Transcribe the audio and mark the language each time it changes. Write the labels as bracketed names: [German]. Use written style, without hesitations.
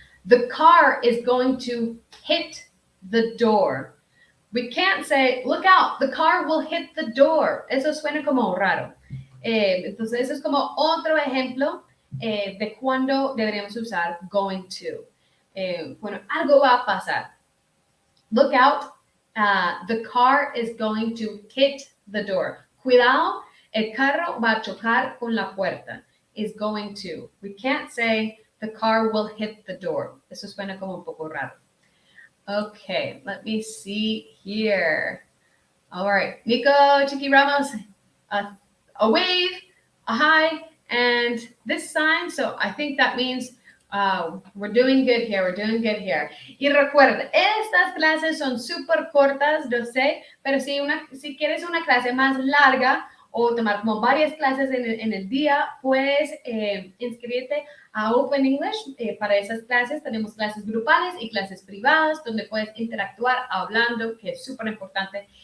[English] The car is going to hit the door. We can't say, look out, the car will hit the door. [Spanish] Eso suena como raro. Entonces, eso es como otro ejemplo de cuando deberíamos usar going to. Bueno, algo va a pasar. [English] Look out. The car is going to hit the door. [Spanish] Cuidado, el carro va a chocar con la puerta. [English] Is going to. We can't say the car will hit the door. [Spanish] Eso suena como un poco raro. [English] Okay, let me see here. All right, Nico Chiqui Ramos, a wave, a hi, and this sign. So I think that means we're doing good here. [Spanish] Y recuerda, estas clases son súper cortas, yo sé, pero si quieres una clase más larga o tomar como varias clases en el día, puedes inscribirte a Open English. Para esas clases tenemos clases grupales y clases privadas donde puedes interactuar hablando, que es súper importante.